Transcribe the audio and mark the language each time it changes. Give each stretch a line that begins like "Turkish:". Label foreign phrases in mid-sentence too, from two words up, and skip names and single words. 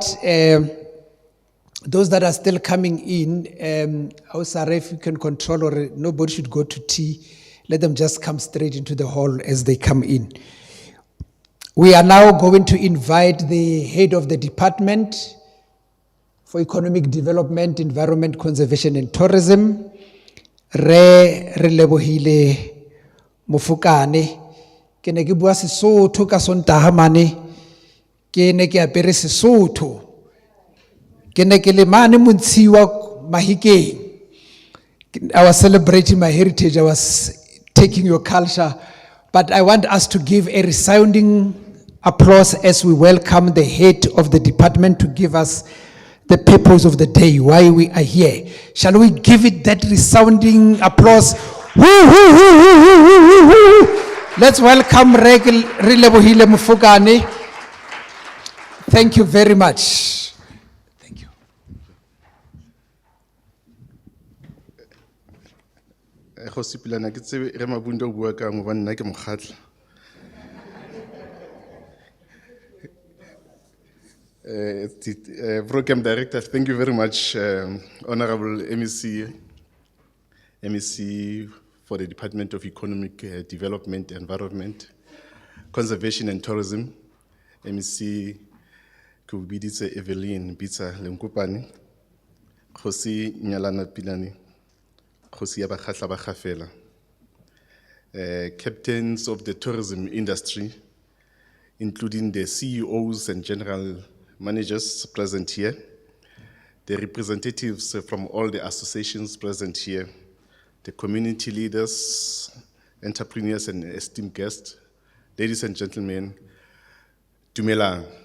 English: Those that are still coming in, if you can control, or nobody should go to tea. Let them just come straight into the hall as they come in. We are now going to invite the head of the Department for Economic Development, Environment, Conservation and Tourism, Re Lebohile Mofokane.
Southern Sotho: Ke ne ke bua Sesotho ka Sontaha mane, ke ne ke apere Sesotho. Ke ne ke le mane Montshiwa Mahikeng.
English: I was celebrating my heritage, I was taking your culture, but I want us to give a resounding applause as we welcome the head of the department to give us the purpose of the day, why we are here. Shall we give it that resounding applause? Woo, woo, woo, woo, woo, woo, woo. Let's welcome Relebohile Mofokane. Thank you very much. Thank you.
Tswana: Go sepelana ke tsebe re Mabunda o bua ka ngwe nna ke mokgatla.
English: Program Director, thank you very much, Honorable MEC for the Department of Economic Development, Environment, Conservation and Tourism, MEC Kubiditse Evelyn Bitsa Lenkopane, Khosi Nyalana Pilani, Khosi Abakhatla Bakhafela, captains of the tourism industry, including the CEOs and general managers present here, the representatives from all the associations present here, the community leaders, entrepreneurs and esteemed guests, ladies and gentlemen, Dumelang.